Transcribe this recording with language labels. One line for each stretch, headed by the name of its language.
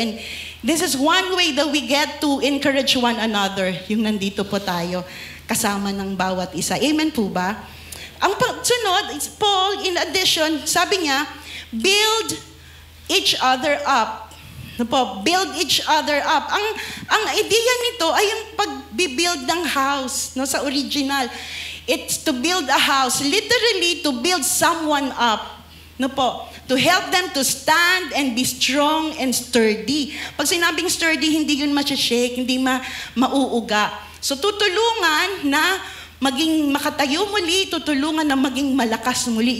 English: And this is one way that we get to encourage one another.
Filipino: Yung nandito po tayo, kasama ng bawat isa. Amen po ba? Ang sunod, Paul, in addition, sabi niya,
English: build each other up. Po, build each other up.
Filipino: Ang idea nito ay yung pag-build ng house, no, sa original.
English: It's to build a house, literally to build someone up. No po, to help them to stand and be strong and sturdy.
Filipino: Pag sinabing sturdy, hindi yun ma-shake, hindi mauuga. So tutulungan na maging makatayo muli, tutulungan na maging malakas muli.